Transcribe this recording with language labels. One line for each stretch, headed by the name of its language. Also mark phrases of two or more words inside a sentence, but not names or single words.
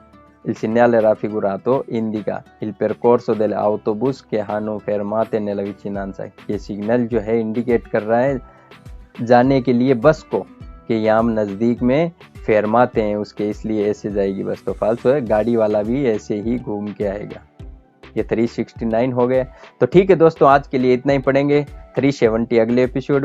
Italian: Il segnale raffigurato indica il percorso delle autobus che hanno fermate nella vicinanza।
Hindi: ये सिग्नल जो है इंडिकेट कर रहा है जाने के लिए बस को कि यहाँ नज़दीक में फेरमाते हैं उसके, इसलिए ऐसे जाएगी बस, तो फाल्सो है, गाड़ी वाला भी ऐसे ही घूम के आएगा। ये 369 हो गया। तो ठीक है दोस्तों, आज के लिए इतना ही पढ़ेंगे, 370 अगले एपिसोड में।